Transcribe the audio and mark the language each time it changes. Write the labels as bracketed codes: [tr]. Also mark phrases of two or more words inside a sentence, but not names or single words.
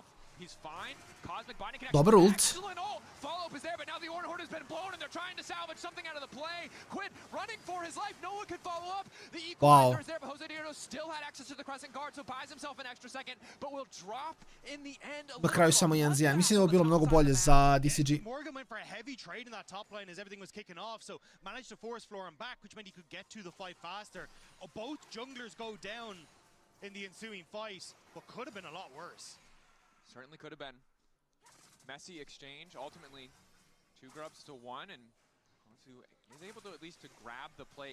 [en] He's fine. Cosmic Binding connection. [sr] Dobar ult. [en] Excellent ult. Follow-up is there, but now the Orn Horde has been blown, and they're trying to salvage something out of the play. Quid running for his life. No one can follow up. The equalizer is there, but Jose Diodo still had access to the Crescent Guard, so buys himself an extra second, but will drop in the end. [sr] Na kraju samo 1-1. Mislim da je ovo bilo mnogo bolje za DCG. [en] Morgan went for a heavy trade in that top lane as everything was kicking off, so managed to force Florin back, which meant he could get to the fight faster. Both junglers go down in the ensuing fight, but could have been a lot worse. Certainly could have been. Messy exchange, ultimately 2 grubs to 1, and Hongsu is able to at least to grab the plate.